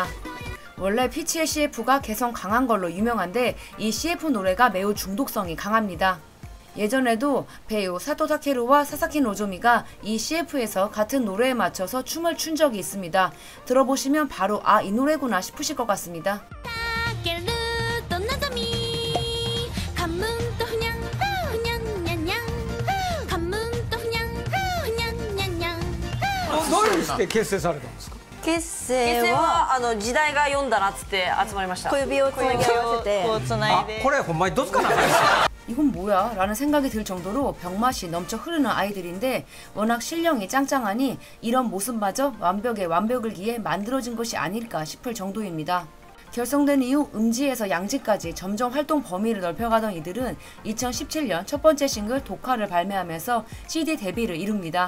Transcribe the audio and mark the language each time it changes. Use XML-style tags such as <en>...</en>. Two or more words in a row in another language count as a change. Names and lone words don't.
<ko>원래 피치의 CF가 개성 강한 걸로 유명한데 이 CF 노래가 매우 중독성이 강합니다. 예전에도 배우 사토 타케루와 사사키 노조미가 이 CF에서 같은 노래에 맞춰서 춤을 춘 적이 있습니다. 들어보시면 바로 아, 이 노래구나 싶으실 것 같습니다.</ko> <ja>どうして結成されたんですか？結成は時代が読んだなっつって集まりました。小指をつなぎ合わせてこれほんまにどつかな</ja> <ko>이건 뭐야? 라는 생각이 들 정도로 병맛이 넘쳐 흐르는 아이들인데 워낙 실력이 짱짱하니 이런 모습마저 완벽에 완벽을 기해 만들어진 것이 아닐까 싶을 정도입니다. 결성된 이후 음지에서 양지까지 점점 활동 범위를 넓혀가던 이들은 2017년 첫 번째 싱글 독화를 발매하면서 CD 데뷔를 이룹니다.</ko>